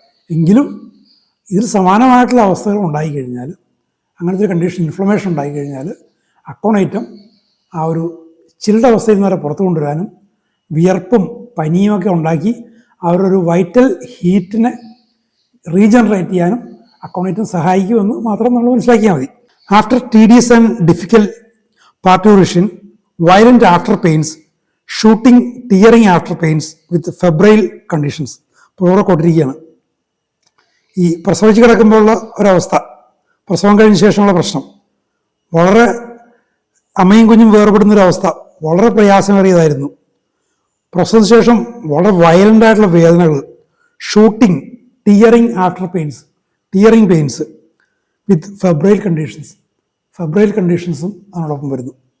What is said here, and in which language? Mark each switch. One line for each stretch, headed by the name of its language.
Malayalam: എങ്കിലും ഇതിൽ സമാനമായിട്ടുള്ള അവസ്ഥകൾ ഉണ്ടായിക്കഴിഞ്ഞാൽ, അങ്ങനത്തെ ഒരു കണ്ടീഷൻ, ഇൻഫ്ലമേഷൻ ഉണ്ടായിക്കഴിഞ്ഞാൽ അക്കോണൈറ്റം ആ ഒരു ചിൽഡ് അവസ്ഥയിൽ നിന്ന് വരെ പുറത്തു കൊണ്ടുവരാനും വിയർപ്പും പനിയുമൊക്കെ ഉണ്ടാക്കി അവരൊരു വൈറ്റൽ ഹീറ്റിനെ റീജനറേറ്റ് ചെയ്യാനും അക്കോണൈറ്റം സഹായിക്കുമെന്ന് മാത്രം നമ്മൾ മനസ്സിലാക്കിയാൽ മതി.
English: After tedious and difficult parturition, violent after pains, shooting, tearing after pains with febrile conditions.
Malayalam: ഇപ്പോൾ കൊണ്ടിരിക്കുകയാണ് ഈ പ്രസവിച്ച് കിടക്കുമ്പോഴുള്ള ഒരവസ്ഥ, പ്രസവം കഴിഞ്ഞ ശേഷമുള്ള പ്രശ്നം, വളരെ അമ്മയും കുഞ്ഞും വേർപെടുന്നൊരവസ്ഥ വളരെ പ്രയാസമേറിയതായിരുന്നു. പ്രസവത്തിന് ശേഷം വളരെ വയലൻ്റ് ആയിട്ടുള്ള വേദനകൾ, shooting, tearing after pains, tearing pains വിത്ത് ഫെബ്രൈൽ കണ്ടീഷൻസ്, ഫെബ്രൈൽ കണ്ടീഷൻസും അതിനോടൊപ്പം വരുന്നു.